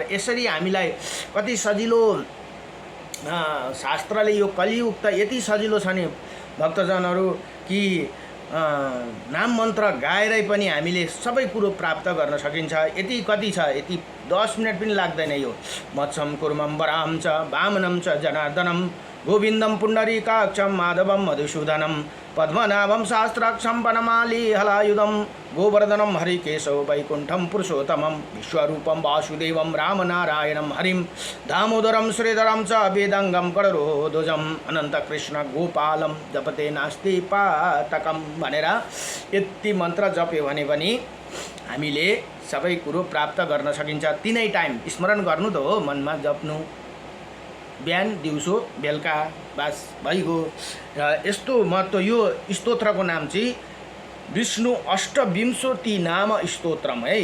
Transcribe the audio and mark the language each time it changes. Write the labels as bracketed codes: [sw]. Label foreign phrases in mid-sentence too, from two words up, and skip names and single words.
[ne] यसरी हामीलाई कति सजिलो शास्त्रले यो कलियुग त यति सजिलो छ नि भक्तजनहरू कि नाम मन्त्र गाएरै पनि हामीले सबै कुरो प्राप्त गर्न सकिन्छ। यति कति छ, यति 10 मिनट पनि लाग्दैन। [sa] यो मत्स्यं कुर्मं वराहं च वामनं च जनार्दनं गोविन्दं पुण्डरीकाक्षं माधवं मधुसूदनं पद्मनाभं शास्त्राक्षं वनमाली हलायुधं गोवर्धनं हरिकेशव वैकुण्ठं पुरुषोत्तमं विश्वरूपं वासुदेवं रामनारायणं हरिं दामोदरं श्रीधरं च वेदाङ्गं गणरोधजम् अनन्तकृष्ण गोपालं जपते नास्ति पातकं [ne] भनेर यति मन्त्र जप्यो भने पनि हामीले सबै कुरो प्राप्त गर्न सकिन्छ। तीनै टाइम स्मरण गर्नु त हो, मनमा जप्नु, बिहान दिउँसो बेलुका, बस भइगयो। र यस्तो महत्त्व यो स्तोत्रको नाम चाहिँ विष्णु अष्टविंशति नाम स्तोत्रम है।